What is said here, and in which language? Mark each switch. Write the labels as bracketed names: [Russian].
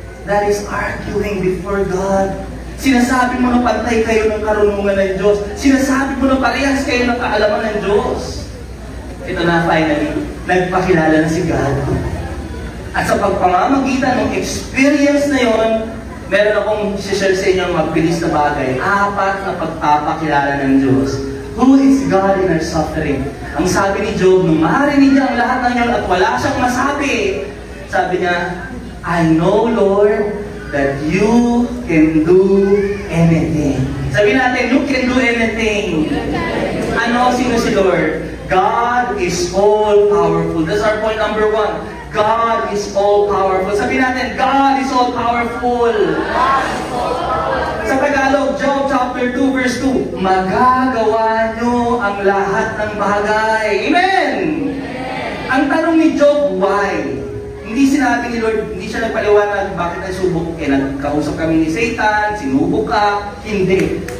[English] That is arguing before God. [Filipino] Sinasabi mo na pantay kayo ng karunungan ng Diyos. Sinasabi mo na parehas kayo ng kaalaman ng Diyos. Ito na finally, nagpakilala na si God. At sa pagpamamagitan ng experience na yon, meron akong share sa inyo magbilis na bagay. 4 na pagpapakilala ng Diyos. [English] Who is God in our suffering? [Filipino] Ang sabi ni Job, nung marinig niya ang lahat ng yon at wala siyang masabi, sabi niya, [English] I know, Lord, that you can do anything. [Filipino] Sabi natin, [English] you can do anything. [Filipino] Ano? Sino si Lord? [English] God is all-powerful. That's our point number 1. God is all-powerful. [Filipino] Sabi natin, [English] God is all-powerful. [Filipino] Sa Tagalog, Job chapter 2 verse 2, magagawa nyo ang lahat ng bagay. Amen! Ang tanong ni Job, why? Hindi sinabi ni Lord, hindi siya nagpaliwanag, bakit nagsubok? Nagkausap kami ni Satan, sinubok ka. Hindi.